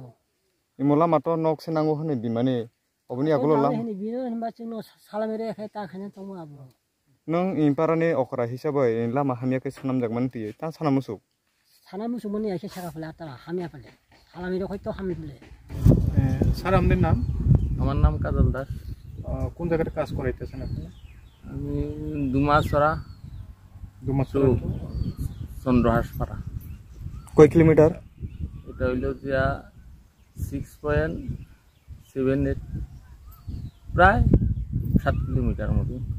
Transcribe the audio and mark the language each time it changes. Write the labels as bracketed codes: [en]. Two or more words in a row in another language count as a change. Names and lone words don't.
[trp] इमोला मातो नक से नांगो हनै बिमाने अबनि आगुलो लाम हनै बिनो होनबा जोंनो सालामेरे खाय ता खायना तंमो आबो नों इम्पारानि अखरा हिसाबै लामा हामियाखै सनामजाकमान तियै ता साना मुसु मनि आखे सारा फले ता हामिया फले सालामेरे खय तो हामि फले [bn] স্যার আপনার নাম আমার নাম কাজল দাস কোন জায়গাতে কাজ করাইতেছেন আপনি আমি দুমাসরা দুমাসরা চন্দ্রহাসপাড়া কয় কিলোমিটার এটা হইল যে 6.78 প্রায় 7 কিলোমিটার মতো